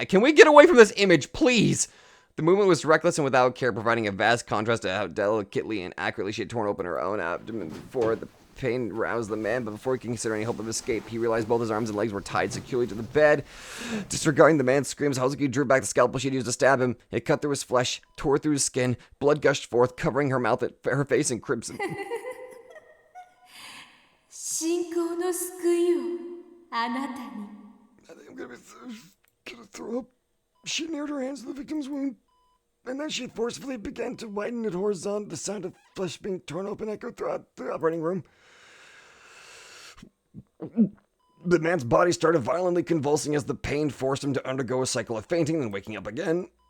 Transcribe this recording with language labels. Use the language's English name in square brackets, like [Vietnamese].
[English] Can we get away from this image, please? The movement was reckless and without care, providing a vast contrast to how delicately and accurately she had torn open her own abdomen before. The pain roused the man, but before he could consider any hope of escape, he realized both his arms and legs were tied securely to the bed. Disregarding the man's screams, Hazuki drew back the scalpel she'd used to stab him. It cut through his flesh, tore through his skin. Blood gushed forth, covering her mouth, her face in crimson. [Japanese] 信仰の救いをあなたに [English] I think I'm gonna throw up. She neared her hands to the victim's wound, and then she forcefully began to widen it horizontally. The sound of flesh being torn open echoed throughout the operating room. The man's body started violently convulsing as the pain forced him to undergo a cycle of fainting, then waking up again.